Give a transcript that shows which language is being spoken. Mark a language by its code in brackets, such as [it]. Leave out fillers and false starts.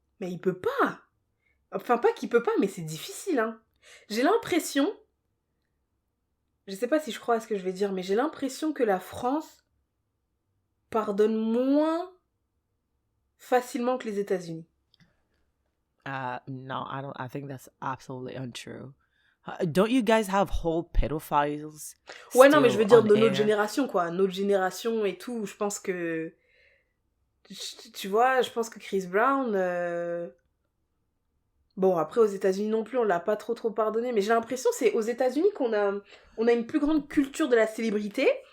[fr] Mais il peut pas. Enfin, pas qu'il peut pas, mais c'est difficile. Hein. J'ai l'impression... Je sais pas si je crois à ce que je vais dire, mais j'ai l'impression que la France pardonne moins facilement que les États-Unis. [en] No, I think that's absolutely untrue. Don't you guys have whole pedophiles? [fr] Ouais, non, mais je veux dire de notre génération, quoi. Notre génération et tout, je pense que Tu vois, je pense que Chris Brown... Bon, après, aux États-Unis non plus, on l'a pas trop pardonné, mais j'ai l'impression que c'est aux États-Unis on a une plus grande culture de la célébrité.